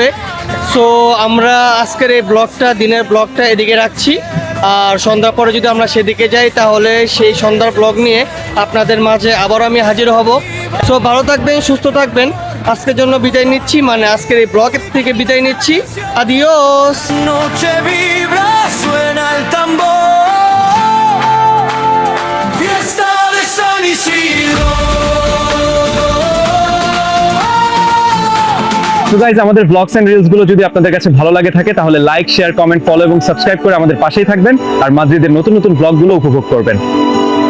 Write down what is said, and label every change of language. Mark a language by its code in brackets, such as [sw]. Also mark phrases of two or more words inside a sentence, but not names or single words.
[bn] সো আমরা আজকের এই ব্লগটা, দিনের ব্লগটা এদিকে রাখছি। আর সন্ধ্যার পরে যদি আমরা সেদিকে যাই, তাহলে সেই সন্ধ্যার ব্লগ নিয়ে আপনাদের মাঝে আবারও আমি হাজির হব। সো ভালো থাকবেন, সুস্থ থাকবেন। আজকের জন্য বিদায় নিচ্ছি, মানে আজকের এই ব্লগ থেকে বিদায় নিচ্ছি। আদিওস। [es] Noche vibra, suena el tambor. Fiesta de San Isidro. [bn] তো গাইজ, আমাদের [en] vlogs and reels [bn] গুলো যদি আপনাদের কাছে ভালো লাগে থাকে, তাহলে লাইক, শেয়ার, কমেন্ট, ফলো এবং সাবস্ক্রাইব করে আমাদের পাশেই থাকবেন আর মাদ্রিদের নতুন নতুন ব্লগগুলো উপভোগ করবেন।